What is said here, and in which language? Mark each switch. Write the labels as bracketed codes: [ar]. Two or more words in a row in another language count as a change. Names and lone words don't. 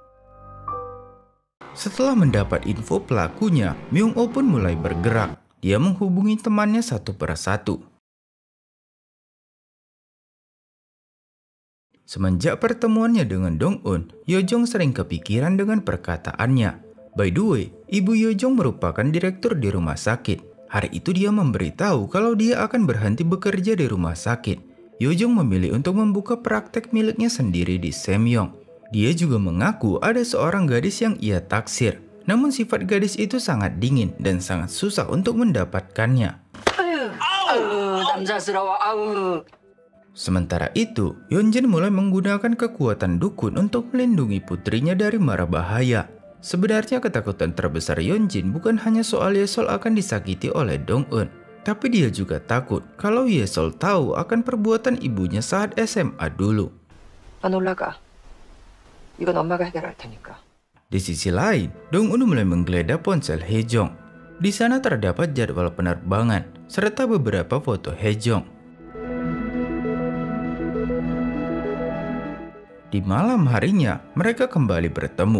[id] Setelah mendapat info pelakunya, Myung-oh pun mulai bergerak. Dia menghubungi temannya satu persatu. Semenjak pertemuannya dengan Dong-un, Yojong sering kepikiran dengan perkataannya. [en] By the way, [id] ibu Yojong merupakan direktur di rumah sakit. Hari itu dia memberitahu kalau dia akan berhenti bekerja di rumah sakit. Yojong memilih untuk membuka praktek miliknya sendiri di Semyong. Dia juga mengaku ada seorang gadis yang ia taksir. Namun sifat gadis itu sangat dingin dan sangat susah untuk mendapatkannya. Sementara itu, Yonjin mulai menggunakan kekuatan dukun untuk melindungi putrinya dari mara bahaya. Sebenarnya ketakutan terbesar Yonjin bukan hanya soal Yesol akan disakiti oleh Dong-un. Tapi dia juga takut kalau Yesol tahu akan perbuatan ibunya saat SMA dulu. [ko] 안 올라가. 이건 엄마가 해결할 테니까. [id] Di sisi lain, Dong-un mulai menggeledah ponsel Hejong. Di sana terdapat jadwal penerbangan serta beberapa foto Hejong. Di malam harinya, mereka kembali bertemu.